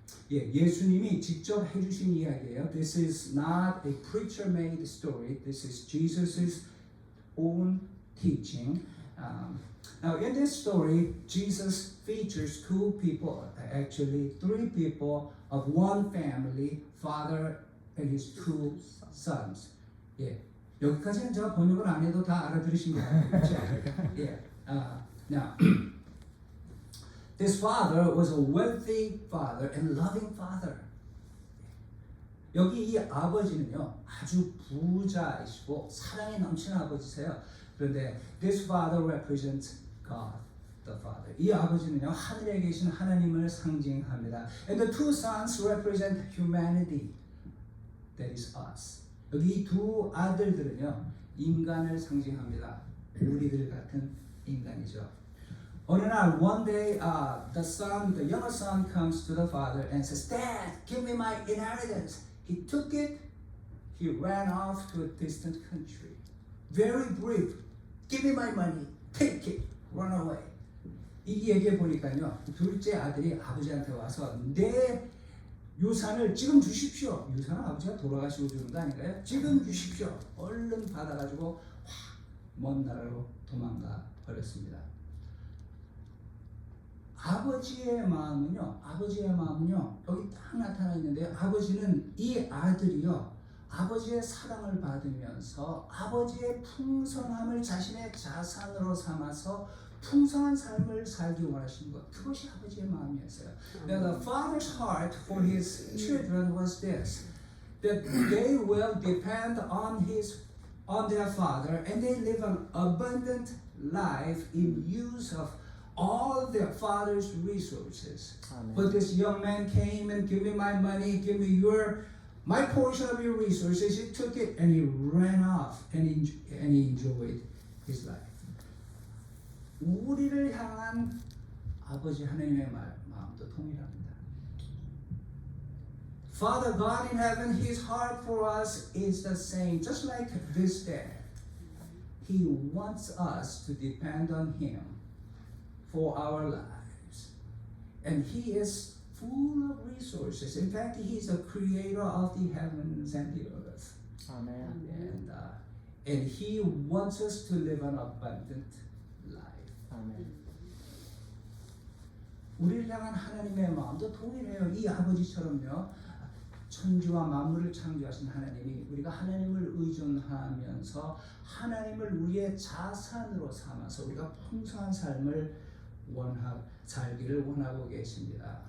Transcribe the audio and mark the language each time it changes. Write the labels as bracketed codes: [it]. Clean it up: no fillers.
[ko] 예수님이 직접 해주신 이야기예요. [en] This is not a preacher-made story. This is Jesus' own teaching. Now, in this story, Jesus features 2 people, actually 3 people of one family, father and his 2 sons. [ko] 여기까지는 제가 번역을 안 해도 다 알아들으신 것 같아요. [en] Now, this father was a wealthy father and loving father. [ko] 여기 이 아버지는요 아주 부자이시고 사랑이 넘치는 아버지세요. 그런데 [en] this father represents God, the Father. [ko] 이 아버지는요 하늘에 계신 하나님을 상징합니다. [en] And the 2 sons represent humanity. that is us. [ko] 여기 이 두 아들들은요 인간을 상징합니다. 우리들 같은 인간이죠. 어느 날 [en] one day the younger son comes to the father and says, Dad, give me my inheritance. He took it. He ran off to a distant country. Very brief. Give me my money. Take it. Run away. [ko] 이 얘기 보니까요. 둘째 아들이 아버지한테 와서 내 유산을 지금 주십시오. 유산은 아버지가 돌아가시고 주는 거 아닌가요? 지금 주십시오. 얼른 받아가지고 확 먼 나라로 도망가 버렸습니다. 아버지의 마음은요 여기 딱 나타나 있는데요. 아버지는 이 아들이요 아버지의 사랑을 받으면서 아버지의 풍성함을 자신의 자산으로 삼아서 풍성한 삶을 살기 원하시는 것, 그것이 아버지의 마음이었어요. [en] Now the father's heart for his children was this, that they will depend on their father and they live an abundant life in use of all their father's resources. Amen. But this young man came and give me my money, give me my portion of your resources. He took it and he ran off and he enjoyed his life. [ko] 우리를 향한 아버지 하나님의 마음도 동일합니다. [en] Father God in heaven, His heart for us is the same. Just like this dad, He wants us to depend on Him for our lives. And He is full of resources. In fact, He is the creator of the heavens and the earth. [ko] 아멘. [en] And He wants us to live an abundant life. [ko] 아멘. 우리를 향한 하나님의 마음도 동일해요. 이 아버지처럼요. 천지와 만물을 창조하신 하나님이 우리가 하나님을 의존하면서 하나님을 우리의 자산으로 삼아서 우리가 풍성한 삶을 살기를 원하고 계십니다.